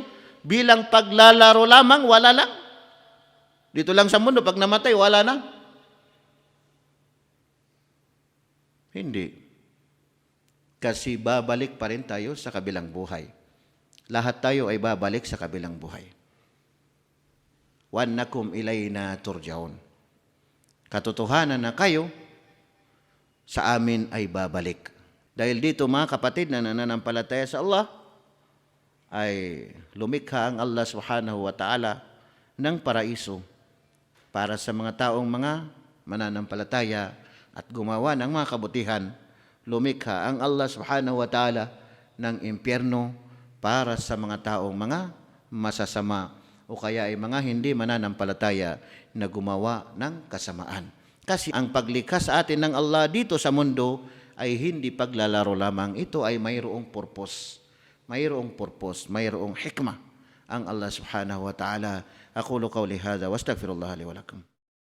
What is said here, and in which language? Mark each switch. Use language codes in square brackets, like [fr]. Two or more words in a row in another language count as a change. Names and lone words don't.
[tl] Bilang paglalaro lamang, wala lang? Dito lang sa mundo, pag namatay, wala na? Hindi. Kasi babalik pa rin tayo sa kabilang buhay. Lahat tayo ay babalik sa kabilang buhay. [ar] وأنكم إلينا ترجعون. [tl] Katotohanan na kayo sa amin ay babalik. Dahil dito, mga kapatid na nananampalataya sa Allah, ay lumikha ang Allah [ar] سبحانه وتعالى [tl] ng paraiso para sa mga taong mga mananampalataya at gumawa ng mga kabutihan. Lumikha ang Allah [ar] سبحانه وتعالى [tl] ng impyerno para sa mga taong mga masasama o kaya ay mga hindi mananampalataya na gumawa ng kasamaan. Kasi ang paglikha sa atin ng Allah dito sa mundo ay hindi paglalaro lamang. Ito ay mayroong purpose. Mayroong purpose, mayroong hikmah ang Allah [ar] سبحانه وتعالى. أقول قولي هذا وأستغفر الله لي ولكم.